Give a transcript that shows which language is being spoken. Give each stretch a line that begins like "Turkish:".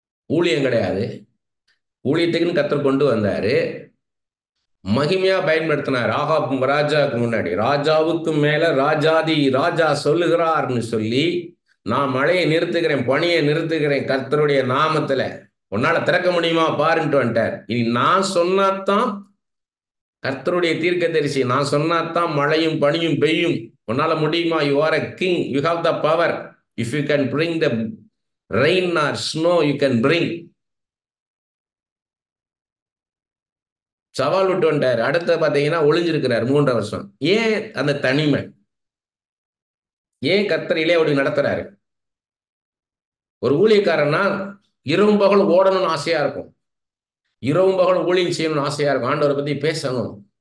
Tamil: ஊழியம் கிடையாது, ஊழியத்துக்குன்னு கர்த்தர் கொண்டு வந்தாரு, மகிமையா பயன்படுத்தினார். ஆகாப் ராஜாவுக்கு முன்னாடி, ராஜாவுக்கு மேல ராஜாதி ராஜா சொல்லுகிறார்னு சொல்லி, நான் மழையை நிறுத்துகிறேன், பணியை நிறுத்துகிறேன் கர்த்தருடைய நாமத்துல, உன்னால திறக்க முடியுமா பாருன்ட்டு வந்துட்டார். இனி நான் சொன்னாதான், கர்த்தருடைய தீர்க்கதரிசி நான் சொன்னாதான் மழையும் பனியும் பெய்யும், உன்னால முடியுமா,
English: You are a king, you have the power, if you can bring the rain or snow you can bring.
Tamil: சவால் விட்டு வந்துட்டார். அடுத்த பாத்தீங்கன்னா ஒளிஞ்சிருக்கிறார் 3.5 வருஷம். ஏன் அந்த தனிமை, ஏன் கர்த்தரிலே அப்படி நடத்துறாரு? ஒரு ஊழியக்காரன்னா இரவும் பகல் ஓடணும்னு ஆசையா இருக்கும், இரவும் பகல் ஊழியம் செய்யணும்னு ஆசையா இருக்கும், ஆண்டவரை பத்தி பேசணும்.